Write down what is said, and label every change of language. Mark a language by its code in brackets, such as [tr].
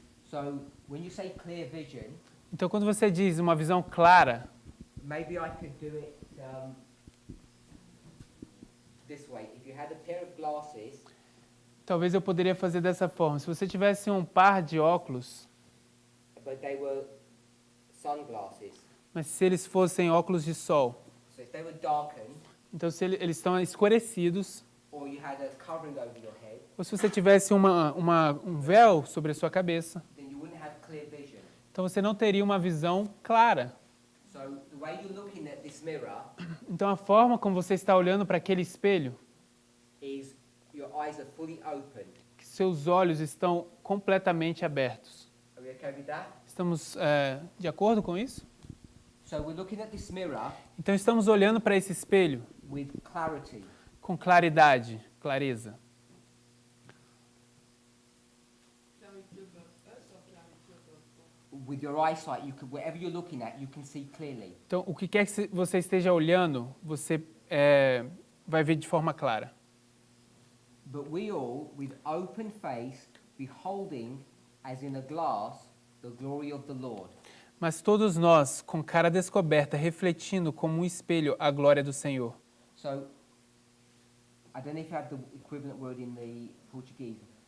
[en] So, when you say clear vision, [pt] Então, quando você diz uma visão clara, [en] maybe I could do it this way. If you had a pair of glasses, [pt] talvez eu poderia fazer dessa forma. Se você tivesse um par de óculos, [en] but they were sunglasses. [pt] mas se eles fossem óculos de sol, [en] So if they were darkened, [pt] então se eles estão escurecidos, [en] or you had a covering over your head, [pt] ou se você tivesse um véu sobre a sua cabeça, [en] then you wouldn't have clear vision. [pt] então você não teria uma visão clara. [en] So the way you're looking at this mirror [pt] Então a forma como você está olhando para aquele espelho, [en] is your eyes are fully open. [pt] que seus olhos estão completamente abertos. [en] Are we okay with that? [pt] Estamos de acordo com isso? [en] So we're looking at this mirror [pt] Então estamos olhando para esse espelho [en] with clarity. [pt] com claridade, clareza. [en] Clarity about us or clarity about God? With your eyesight, you can, wherever you're looking at, you can see clearly. [pt] Então, o que quer que você esteja olhando, você vai ver de forma clara. [en] But we all, with open face, beholding, as in a glass, the glory of the Lord. [pt] Mas todos nós, com cara descoberta, refletindo como um espelho a glória do Senhor. [en] So, I don't know if you have the equivalent word in the Portuguese.